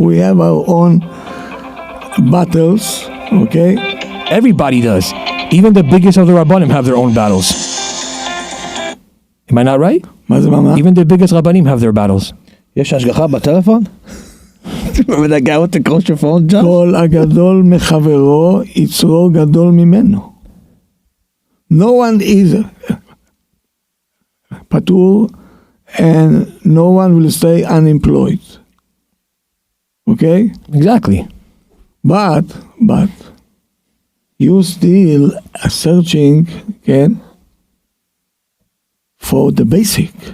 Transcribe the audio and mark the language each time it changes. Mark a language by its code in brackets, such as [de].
[en] We have our own battles, okay? Everybody does. Even the biggest of the Rabbanim have their own battles. Am I not right? [he] מה זה מה? [en] Even the biggest Rabbanim have their battles. [he] יש השגחה בטלפון? [en] Remember that guy with the kosher phone, John? [he] כל הגדול מחברו, יצרו גדול ממנו. [en] No one is פטור, and no one will stay unemployed. Okay? Exactly. But, you still are searching, again, for the basic.